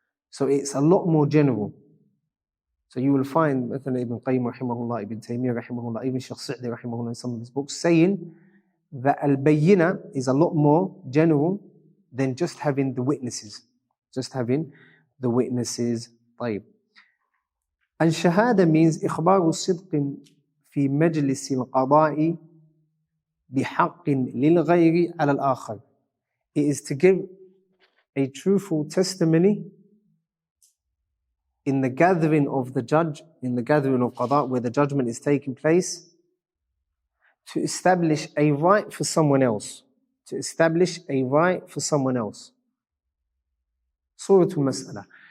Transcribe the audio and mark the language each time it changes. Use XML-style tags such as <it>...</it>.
<en>So it's a lot more general. So you will find مثلا Ibn Qayyim rahimahullah, Ibn Taymiyyah rahimahullah, even Shaykh Sa'di rahimahullah in some of his books, saying that al-bayyinah is a lot more general than just having the witnesses. Just having the witnesses.</en> <ar>طيب.</ar> <en>And shahada means</en> <ar>إخبار الصدق في مجلس القضاء بحق للغير على الآخر.</ar> <en>It is to give a truthful testimony in the gathering of the judge, in the gathering of qada, where the judgment is taking place, to establish a right for someone else. To establish a right for someone else. Suratul Mas'ala.</en>